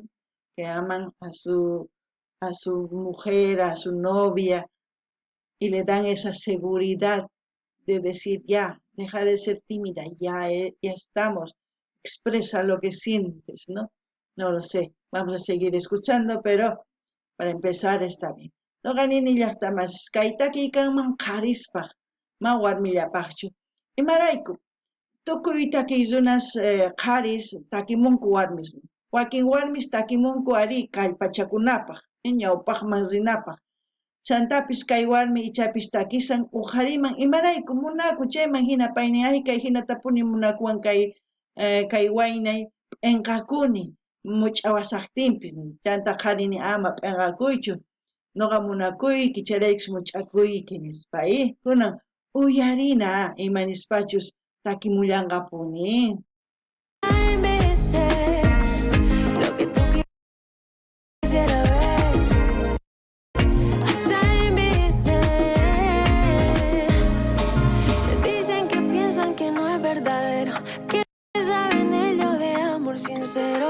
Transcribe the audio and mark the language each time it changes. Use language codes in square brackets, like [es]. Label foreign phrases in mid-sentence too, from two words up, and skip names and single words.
[es] Que aman a su mujer, a su novia, y le dan esa seguridad de decir, ya, deja de ser tímida, ya estamos, expresa lo que sientes, ¿no? No lo sé, vamos a seguir escuchando, pero para empezar está bien. [qu] No ganini llaqtamas, kaytaki kanman qharispaq, ma warmillapaqchu. Imarayku, tukuy takiyunas qharis takimunku warmismi. Wakin warmis takimunku ari kallpachakunapaq, ñawpaqman rinapaq. Chantapis kay warmi ichapis takisan uqhariman imarayku munaku chayman hina payni ay kay hinatapuni munakuwan kay waynay p'enqakuni much'awasaqtinpis chanta qarini ama p'enqakuychu noqa munakuyki chayraykis much'akuyki nispa kunan uyarina ima nispachus takimullanqapuni. [es] Ay, me sé lo que tú quisieras ver. Hasta envidié. Dicen que piensan que no es verdadero, que saben ellos de amor sincero.